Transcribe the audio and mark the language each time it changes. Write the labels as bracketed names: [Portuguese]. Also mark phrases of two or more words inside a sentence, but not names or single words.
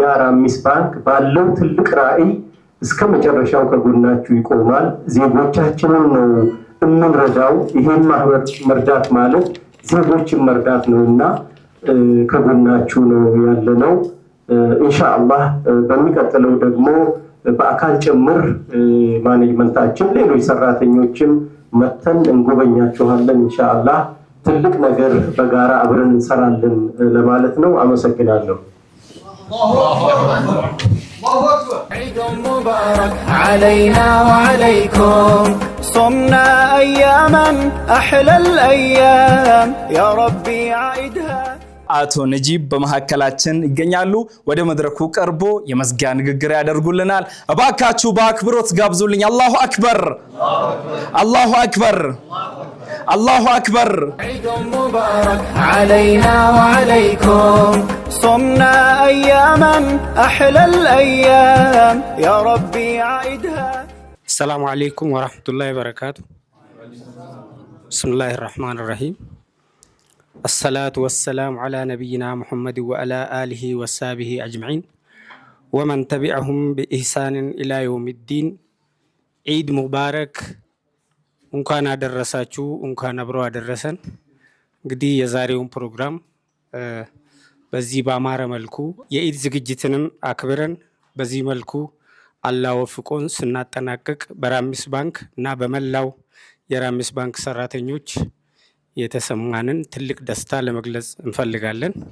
[Amharic] ራሚስ ባንክ ባለው ትልቅ ራዕይ እስከ መጨረሻው ከጎናችሁ ይቆማል። ዜጎቻችንን ነው የምንረዳው። ይሄን ማህበር መርዳት ማለት ዜጎችን መርዳት ነውና ከጎናችሁ ነው ያለነው። ኢንሻአላህ በሚቀጥለው ደግሞ በአካል ጭምር ማኔጅመንታችን ሌሎች ሰራተኞችም መተን እንጎበኛችኋለን። ኢንሻአላህ ትልቅ ነገር በጋራ አብረን እንሰራለን ለማለት ነው። አመሰግናለሁ። [Arabic] عيد مبارك علينا وعليكم صمنا أياما أحلى الأيام يا ربي عيدها [Amharic] አቶ ነጂብ በመሐከላችን ይገኛሉ። ወደ መድረኩ ቀርቦ የመዝጊያ ንግግር ያደርጉልናል። እባካችሁ በአክብሮት ጋብዙልኝ። [Arabic] الله أكبر، الله أكبر، الله أكبر። عيد مبارك علينا وعليكم صمنا أياما أحلى الأيام يا ربي عيدها السلام عليكم ورحمة الله وبركاته. بسم الله الرحمن الرحيم. الصلاة والسلام على نبينا محمد وعلى آله وصحبه أجمعين ومن تبعهم بإحسان إلى يوم الدين. عيد مبارك [Amharic] እንኳን አደረሳችሁ፣ እንኳን አብሮ አደረሰን። እንግዲህ የዛሬውን ፕሮግራም በዚህ በአማረ መልኩ የኢድ ዝግጅትንም አክብረን በዚህ መልኩ አላህ ወፍቆን ስናጠናቅቅ በራሚስ ባንክ እና በመላው የራሚስ ባንክ ሰራተኞች የተሰማንን ትልቅ ደስታ ለመግለጽ እንፈልጋለን።